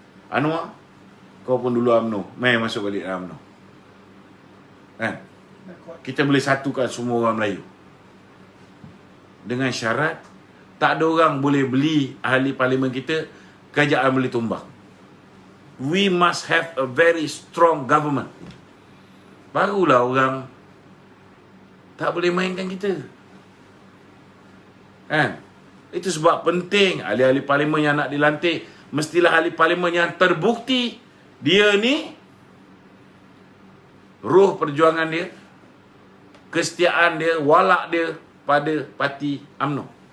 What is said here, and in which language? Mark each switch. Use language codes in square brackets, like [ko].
[ms] Anwar, kau pun dulu UMNO, mai masuk balik dalam UMNO. Kan? Kita boleh satukan semua orang Melayu. Dengan syarat tak ada orang boleh beli ahli parlimen kita, kerajaan boleh tumbang. [en] We must have a very strong government. [ms] Barulah orang tak boleh mainkan kita. Kan? Itu sebab penting ahli-ahli parlimen yang nak dilantik, mestilah ahli parlimen yang terbukti dia ni roh perjuangan dia, kesetiaan dia, walak dia pada parti UMNO.